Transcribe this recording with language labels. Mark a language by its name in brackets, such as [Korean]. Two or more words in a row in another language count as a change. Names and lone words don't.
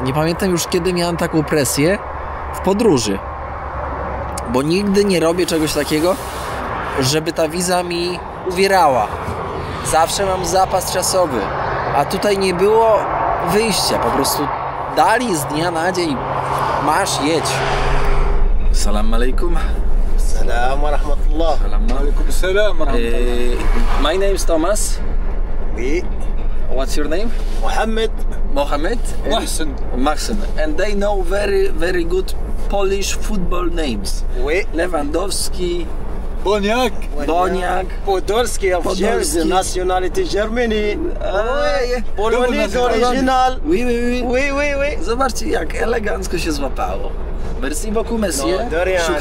[Polish] Nie pamiętam już, kiedy miałem taką presję w podróży. Bo nigdy nie robię czegoś takiego, żeby ta wiza mi uwierała. Zawsze mam zapas czasowy. A tutaj nie było wyjścia. Po prostu dali z dnia na dzień. Masz, jedź. [Arabic] سلام عليكم. سلام ورحمة الله. سلام عليكم. سلام ورحمة الله. [English] My name is Thomas. [French] Oui. [English] What's your name? Mohammed. Mahsen. And they know very, very good Polish football names. [French] Oui. [English] Lewandowski, Boniak. Podolski of Jersey, nationality Germany. [French] Polonais original. Oui. [Polish] Zobaczcie, jak elegancko się złapało. [French] Merci beaucoup, monsieur. [Polish] No, Dorian.